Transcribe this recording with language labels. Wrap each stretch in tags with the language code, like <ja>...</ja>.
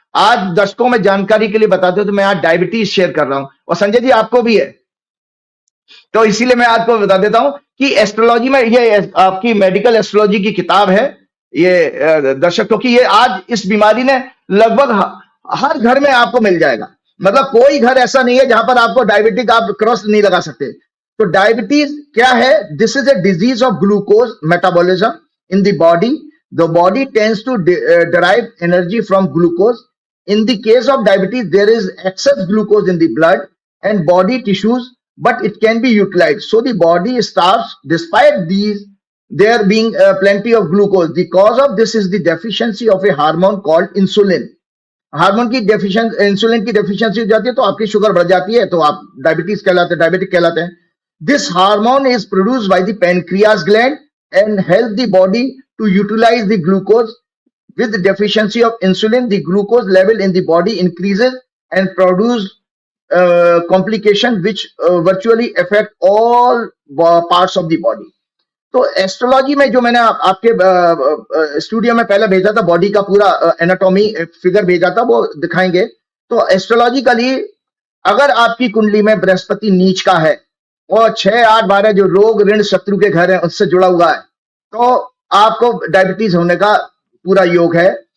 <hi>आज दर्शकों में जानकारी के लिए बताते हो तो मैं आज डायबिटीज शेयर कर रहा हूं, और संजय जी आपको भी है, तो इसीलिए मैं आपको बता देता हूं कि एस्ट्रोलॉजी में ये आपकी मेडिकल एस्ट्रोलॉजी की किताब है ये दर्शक, क्योंकि ये आज इस बीमारी ने लगभग हर घर में आपको मिल जाएगा। मतलब कोई घर ऐसा नहीं है जहां पर आपको डायबिटिक आप क्रॉस नहीं लगा सकते। तो डायबिटीज क्या है?</hi> <en>This is a disease of glucose metabolism in the body. The body tends to derive energy from glucose. In the case of diabetes, there is excess glucose in the blood and body tissues, but it can be utilized. So the body starves despite there being plenty of glucose. The cause of this is the deficiency of a hormone called insulin.</en> <hi>Hormone की deficiency, insulin की deficiency हो जाती है तो आपकी sugar बढ़ जाती है, तो आप डायबिटीज कहलाते हैं, डायबिटिक कहलाते हैं।</hi> <en>This hormone is produced by the pancreas gland and help the body to utilize the glucose. With the deficiency of insulin, the glucose level in the body increases and produce complication which virtually affect all parts of the body.</en> <hi>तो astrology में जो मैंने आपके studio में पहले भेजा था, body का पूरा एनाटॉमी फिगर भेजा था, वो दिखाएंगे। तो एस्ट्रोलॉजिकली अगर आपकी कुंडली में बृहस्पति नीच का है और 6, 8, 12 जो रोग ऋण शत्रु के घर है उससे जुड़ा हुआ है, तो आपको डायबिटीज होने का पूरा योग है।</hi>